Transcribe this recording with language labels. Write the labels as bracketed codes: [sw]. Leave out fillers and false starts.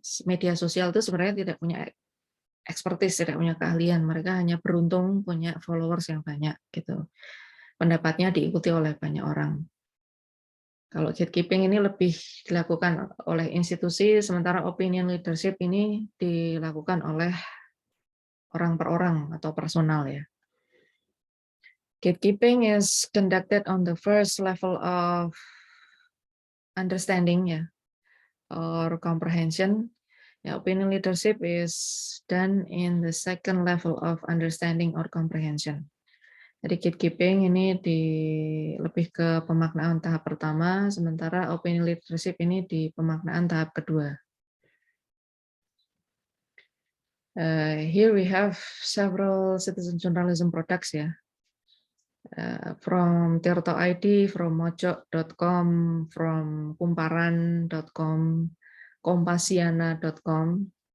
[id] media sosial itu sebenarnya tidak punya expertise, tidak punya keahlian, mereka hanya beruntung punya followers yang banyak gitu. Pendapatnya diikuti oleh banyak orang. Kalau gatekeeping ini lebih dilakukan oleh institusi, sementara opinion leadership ini dilakukan oleh orang per orang atau personal ya. [en] Gatekeeping is conducted on the first level of understanding ya, or comprehension. Ya, opinion leadership is done in the second level of understanding or comprehension. [id] Jadi gatekeeping ini lebih ke pemaknaan tahap pertama, sementara opinion leadership ini di pemaknaan tahap kedua. [en] Here we have several citizen journalism products ya. From Tirto ID, from mojok.com, from kumparan.com, kompasiana.com.